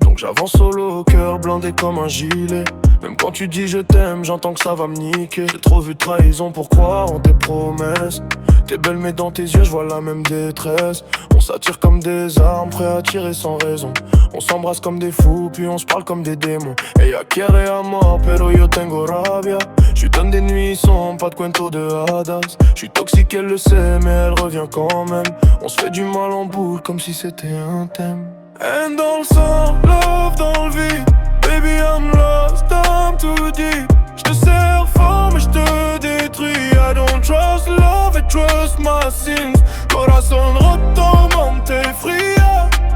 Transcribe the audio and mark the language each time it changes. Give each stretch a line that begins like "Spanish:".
French: Donc j'avance solo, au cœur blindé comme un gilet. Même quand tu dis je t'aime, j'entends que ça va me niquer. J'ai trop vu de trahison pour croire en tes promesses. T'es belle mais dans tes yeux je vois la même détresse. On s'attire comme des armes, prêts à tirer sans raison. On s'embrasse comme des fous, puis on se parle comme des démons.
Spanish: Ella quiere amor, pero yo tengo rabia.
French: J'lui donne des nuits sombres, pas de
Spanish: cuento de hadas.
French: J'suis toxique, elle le sait, mais elle revient quand même. On se fait du mal en boucle, comme si c'était un thème. Haine dans le sang, love dans le vide.
English: Baby I'm lost, I'm too deep.
French: J'te serre fort, mais j'te détruis.
English: I don't trust love, I trust my sins.
Spanish: Corazón roto, mente fría.